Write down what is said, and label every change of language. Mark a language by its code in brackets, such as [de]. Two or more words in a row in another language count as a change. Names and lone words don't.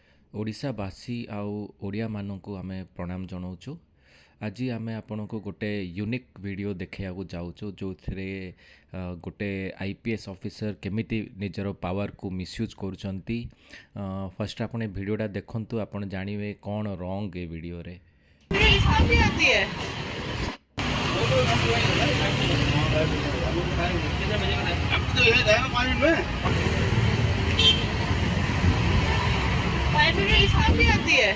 [or] ଓଡ଼ିଶାବାସୀ ଆଉ ଓଡ଼ିଆମାନଙ୍କୁ ଆମେ ପ୍ରଣାମ ଜଣାଉଛୁ। ଆଜି ଆମେ ଆପଣଙ୍କୁ ଗୋଟେ [en] unique video [or] ଦେଖାଇବାକୁ ଯାଉଛୁ ଯେଉଁଥିରେ ଗୋଟେ [en] IPS officer [or] କେମିତି ନିଜର ପାୱାରକୁ ମିସୟୁଜ୍ କରୁଛନ୍ତି। ଫାର୍ଷ୍ଟ ଆପଣ ଏ ଭିଡ଼ିଓଟା ଦେଖନ୍ତୁ, ଆପଣ ଜାଣିବେ କ'ଣ ରଙ୍ଗ ଏ ଭିଡ଼ିଓରେ। [hi] शादी आती है। अब तो ये है ना 5 मिनट में 5 मिनट में शादी आती है।